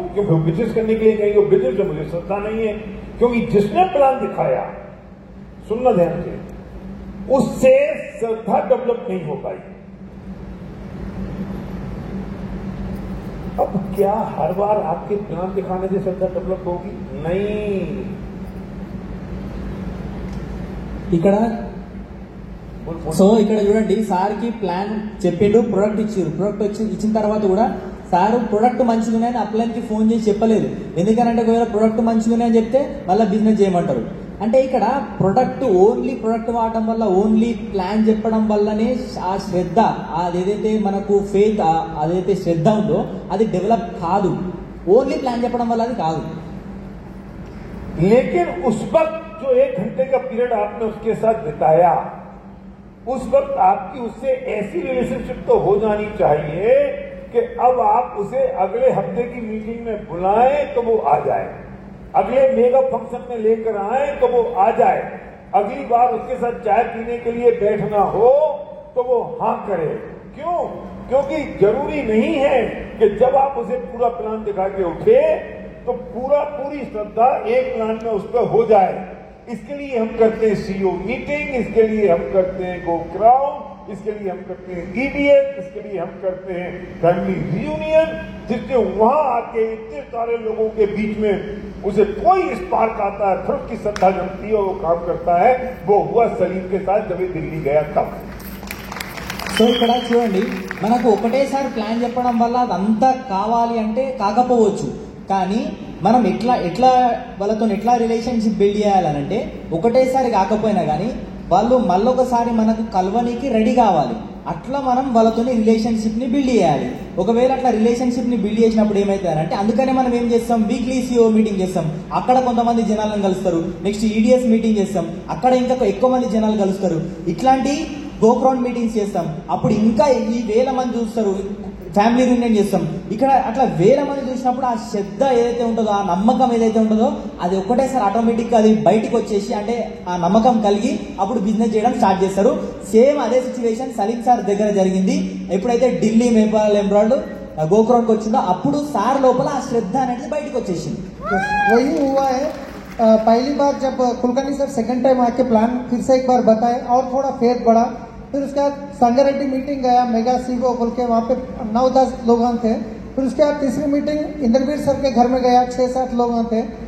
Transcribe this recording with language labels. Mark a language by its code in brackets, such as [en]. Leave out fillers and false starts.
[hi] क्योंकि बिजनेस करने के लिए कहीं बिजनेस में मुझे श्रद्धा नहीं है. क्योंकि जिसने प्लान दिखाया, सुनना ध्यान से, उससे श्रद्धा डेवलप नहीं हो पाई. अब क्या हर बार आपके प्लान दिखाने से श्रद्धा डेवलप होगी? नहीं. [te] ఇక్కడ సో ఇక్కడ చూడండి, సార్కి ప్లాన్ చెప్పిండు, ప్రొడక్ట్ ఇచ్చారు, ప్రొడక్ట్ ఇచ్చిన తర్వాత కూడా సార్ ప్రొడక్ట్ మంచిగా ఉన్నాయని అప్లైన్కి ఫోన్ చేసి చెప్పలేదు. ఎందుకనంటే ఒకవేళ ప్రొడక్ట్ మంచిగా ఉన్నాయని చెప్తే మళ్ళీ బిజినెస్ చేయమంటారు. అంటే ఇక్కడ ప్రొడక్ట్ వాడటం వల్ల, ఓన్లీ ప్లాన్ చెప్పడం వల్లనే ఆ శ్రద్ధ, అదేదైతే మనకు ఫెయిత్, అదైతే శ్రద్ధ ఉందో అది డెవలప్ కాదు. ఓన్లీ ప్లాన్ చెప్పడం వల్ల అది కాదు. [hi] लेकिन उस वक्त जो 1 घंटे का पीरियड आपने उसके साथ बिताया, उस वक्त आपकी उससे ऐसी रिलेशनशिप तो हो जानी चाहिए कि अब आप उसे अगले हफ्ते की मीटिंग में बुलाएं तो वो आ जाए, अगले मेगा फंक्शन में लेकर आए तो वो आ जाए, अगली बार उसके साथ चाय पीने के लिए बैठना हो तो वो हाँ करे. क्यों? क्योंकि जरूरी नहीं है कि जब आप उसे पूरा प्लान दिखा के उठे तो पूरी श्रद्धा एक प्लान में उस पर हो जाए. इसके लिए हम करते हैं सीईओ मीटिंग, इसके लिए हम करते हैं गो क्राउड, इसके लिए हम करते हैं ईबीएस, इसके लिए हम करते हैं फैमिली रियूनियन, जिससे वहां आके इतने सारे लोगों के बीच में उसे कोई स्पार्क आता है, फिर उसकी श्रद्धा जमती है और वो काम करता है. वो हुआ सलीम के साथ जब ये दिल्ली गया तब. [te] సో ఇక్కడ చూడండి, మనకు ఒకటేసారి ప్లాన్ చెప్పడం వల్ల అదంతా కావాలి అంటే కాకపోవచ్చు, కానీ మనం ఎట్లా వాళ్ళతో ఎట్లా రిలేషన్షిప్ బిల్డ్ చేయాలనంటే ఒకటేసారి కాకపోయినా కానీ వాళ్ళు మళ్ళొకసారి మనకు కలవనీకి రెడీ కావాలి. అట్లా మనం వాళ్ళతో రిలేషన్షిప్ని బిల్డ్ చేయాలి. ఒకవేళ అట్లా రిలేషన్షిప్ని బిల్డ్ చేసినప్పుడు ఏమవుతుందంటే, అందుకనే మనం ఏం చేస్తాం, వీక్లీ CEO మీటింగ్ చేస్తాం, అక్కడ కొంతమంది జనాలను కలుస్తారు. నెక్స్ట్ EDS మీటింగ్ చేస్తాం, అక్కడ ఇంకా ఎక్కువ మంది జనాలు కలుస్తారు. ఇట్లాంటి గో క్రౌడ్ మీటింగ్స్ చేస్తాం, అప్పుడు ఇంకా ఈ వేల మంది చూస్తారు. ఫ్యామిలీ రియూనియన్ చేస్తాం, ఇక్కడ అట్లా వేల మంది చూసినప్పుడు ఆ శ్రద్ధ ఏదైతే ఉంటుందో, ఆ నమ్మకం ఏదైతే ఉంటుందో అది ఒక్కటేసారి ఆటోమేటిక్గా అది బయటకు వచ్చేసి, అంటే ఆ నమ్మకం కలిగి అప్పుడు బిజినెస్ చేయడం స్టార్ట్ చేస్తారు. సేమ్ అదే సిచ్యువేషన్ సలీం సార్ దగ్గర జరిగింది. ఎప్పుడైతే ఢిల్లీ మేపాల్ ఎంబ్రాయిడ్ గోక్రౌడ్కి వచ్చిందో అప్పుడు సార్ లోపల ఆ శ్రద్ధ అనేది బయటకు వచ్చేసింది. [hi] वही हुआ है. पहली बार जब कुलकर्णी सर सेकंड टाइम आके प्लान फिर से एक बार बताए और थोड़ा फेथ बढ़ा. फिर उसके बाद संगारेड्डी मीटिंग गया, मेगा सीईओ बोल के, वहाँ पे 9-10 लोग थे. फिर उसके बाद तीसरी मीटिंग इंद्रवीर सर के घर में गया, 6-7 लोग थे.